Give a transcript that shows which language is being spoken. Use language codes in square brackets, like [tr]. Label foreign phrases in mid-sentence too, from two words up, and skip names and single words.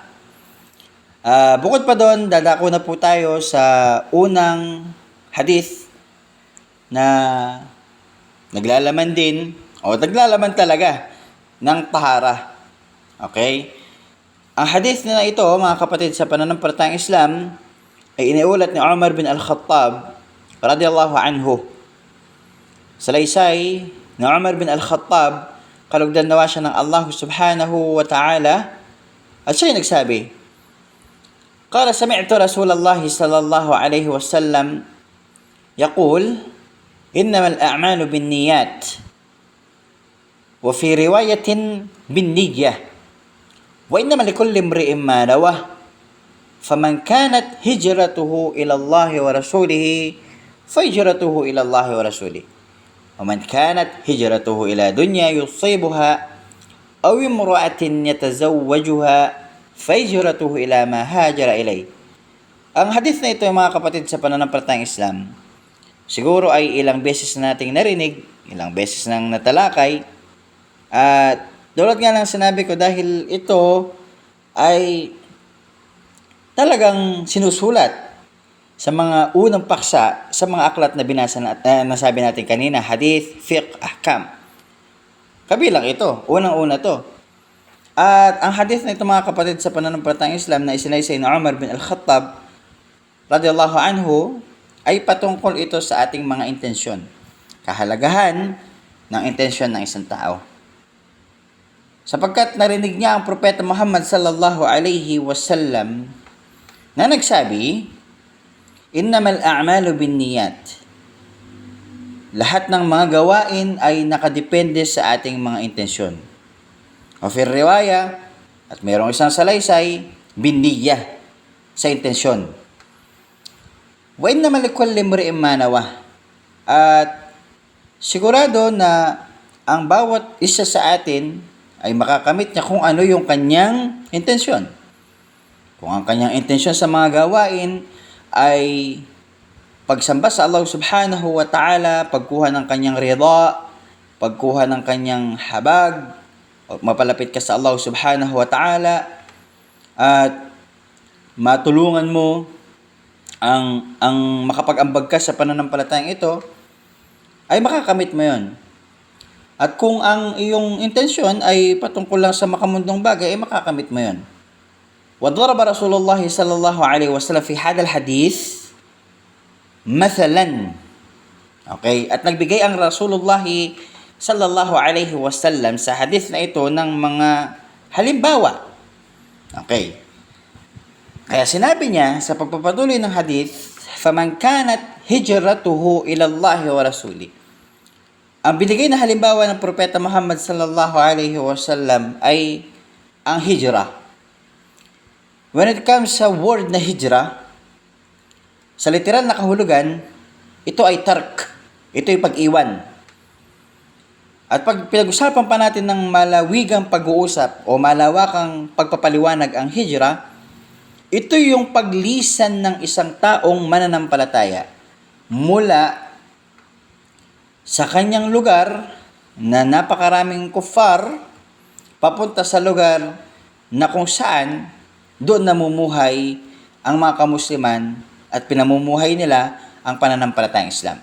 [tl] Bukod pa doon, dadako na po tayo sa unang hadith na naglalaman din, o naglalaman talaga ng tahara. Okay? Ang hadith na ito, mga kapatid sa pananampalatayang Islam, ay iniulat ni Umar bin Al-Khattab [ar] رضي الله عنه. [tl] Salaysay ni Umar bin Al-Khattab, kalugdan nawa siya ng Allah [ar] سبحانه وتعالى, [tl] at siya nagsabi, [ar] قال سمعت رسول الله صلى الله عليه وسلم يقول إنما الأعمال بالنيات وفي رواية بالنية وإنما لكل امرئ ما نوى فمن كانت هجرته إلى الله ورسوله فهجرته إلى الله ورسوله ومن كانت هجرته إلى دنيا يصيبها أو امرأة يتزوجها فهجرته إلى ما هاجر إليه. [tl] Ang hadith na ito, mga kapatid, sa pananampalatayang Islam, siguro ay ilang beses nating narinig, ilang beses nang natalakay, at tulad nga lang sinabi ko, dahil ito ay talagang sinusulat sa mga unang paksa, sa mga aklat na binasa nasabi natin kanina, hadith, fiqh, ahkam. Kabilang ito, unang-una to. At ang hadith na ito, mga kapatid, sa pananampalatayang Islam na isinaysay ni Umar bin Al-Khattab [ar] رضي الله عنه, [tl] ay patungkol ito sa ating mga intensyon. Kahalagahan ng intensyon ng isang tao. Sapagkat narinig niya ang Propeta Muhammad [ar] صلى الله عليه وسلم [tl] na nagsabi, [ar] "إنما الأعمال بالنيات." [tl] Lahat ng mga gawain ay nakadepende sa ating mga intensyon. [ar] أو في رواية, [tl] at mayroong isang salaysay, binniyah, sa intensyon. [ar] وإنما لكل امرئ ما نوى. [tl] At sigurado na ang bawat isa sa atin ay makakamit niya kung ano yung kanyang intensyon. Kung ang kanyang intensyon sa mga gawain ay pagsamba sa Allah [ar] سبحانه وتعالى, [tl] pagkuha ng kanyang rida, pagkuha ng kanyang habag, mapalapit ka sa Allah [ar] سبحانه وتعالى, [tl] at matulungan mo ang makapag-ambag ka sa pananampalatayang ito, ay makakamit mo yon. At kung ang iyong intensyon ay patungkol lang sa makamundong bagay, ay makakamit mo yon. [ar] وضرب رسول الله صلى الله عليه وسلم في هذا الحديث مثلا. [tl] Okay, at nagbigay ang [ar] رسول الله صلى الله عليه وسلم [tl] sa hadith na ito ng mga halimbawa. Okay. Kaya sinabi niya sa pagpapatuloy ng hadith, [ar] "فمن كانت هجرته إلى الله ورسوله." [tl] Ang binigay na halimbawa ng Propeta Muhammad [ar] صلى الله عليه وسلم [tl] ay ang hijrah. [en] When it comes [tl] sa word na hijrah, sa literal na kahulugan, ito ay tark. Ito ay pag-iwan. At pag pinag-usapan pa natin ng malawigang pag-uusap o malawakang pagpapaliwanag ang hijrah, ito yung paglisan ng isang taong mananampalataya mula sa kanyang lugar na napakaraming kuffar papunta sa lugar na kung saan doon namumuhay ang mga kamusliman at pinamumuhay nila ang pananampalatayang Islam.